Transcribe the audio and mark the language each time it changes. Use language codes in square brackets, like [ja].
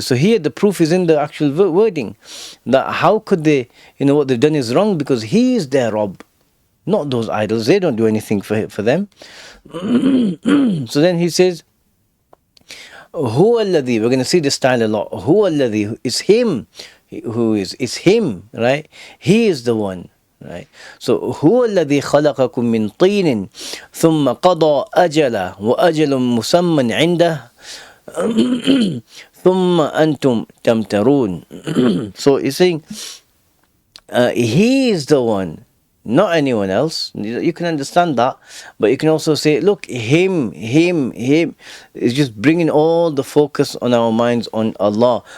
[en] So here the proof is in the actual wording, that how could they, what they've done is wrong, because he is their Rabb, not those idols. They don't do anything for them. So then he says, [ar] هو الذي, [en] we're going to see this style a lot. [ar] هو الذي, [en] it's him it's him, right? He is the one, right? [ar] So هو الذي خلقكم من طين ثم قضى أجله وأجل مسمى عنده ثم أنتم تمترون. [en] So he's saying he is the one, not anyone else. You can understand that, but you can also say, look, him. It's just bringing all the focus on our minds on Allah.